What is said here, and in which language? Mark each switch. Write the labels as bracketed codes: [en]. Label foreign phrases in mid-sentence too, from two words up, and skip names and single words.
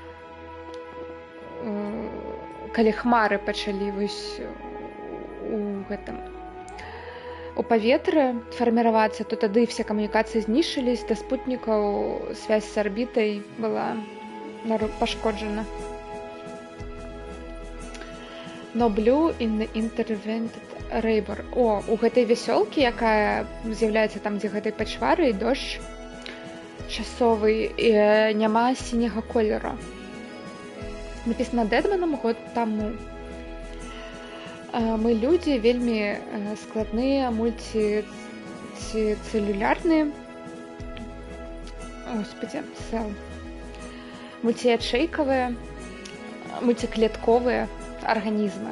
[be] калі хмары пачалі у паветры фарміравацца, то тады все камунікацыі знішчылись, да спутнікаў связь з арбітай была пашкоджана. [en] No blue in the intervented river. [be] У гэтай вясёлкі, якая з'яўляецца там, дзе гэтай пачвары і дождж часовы, няма сіняга колеру. Напісана Дэдманам год таму. Мы людзі вельмі складныя, мульціцэлюлярныя, мультиячейкавыя, мультиклетковыя арганізмы.